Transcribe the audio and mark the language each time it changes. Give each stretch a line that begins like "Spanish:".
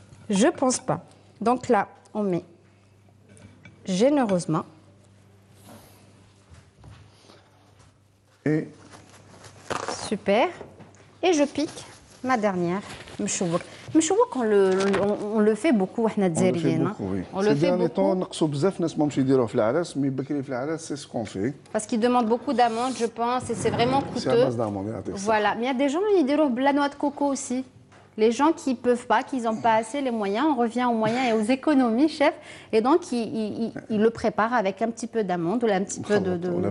French: Je pense pas. Donc là, on met généreusement. Et super. Et je pique ma dernière mchouk. Mchouk, on le fait beaucoup, on le fait beaucoup, oui. On le fait beaucoup.
Arabic: نقصوا بزاف ناس ما مشي يديروه في العراس مي بكري في العراس
French: c'est ce qu'on fait. Parce qu'il demande beaucoup d'amandes, je pense, et c'est vraiment coûteux. C'est à base d'amandes. Voilà, mais il y a des gens qui disent de la noix de coco aussi. Les gens qui ne peuvent pas, qui n'ont pas assez les moyens, on revient aux moyens et aux économies, chef. Et donc, ils le préparent avec un petit peu d'amande ou un petit peu de... On a